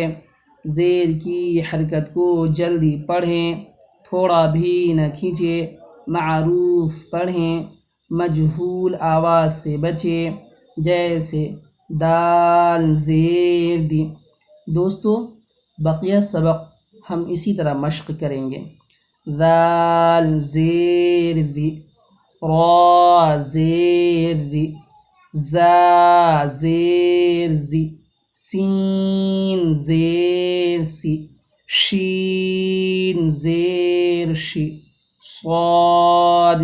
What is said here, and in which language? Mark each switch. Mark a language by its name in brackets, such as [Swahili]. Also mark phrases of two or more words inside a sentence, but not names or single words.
[Urdu] زیر کی حرکت کو جلدی پڑھیں، تھوڑا بھی نہ کھینچیں۔ معروف پڑھیں، مجہول آواز سے بچے، جیسے دال زیر دی۔ دوستو، بقیہ سبق ہم اسی طرح مشق کریں گے۔ ذال زیر دی، را زیر ری، زا زیر زی، سین زیر سی، شین زیر شی، صاد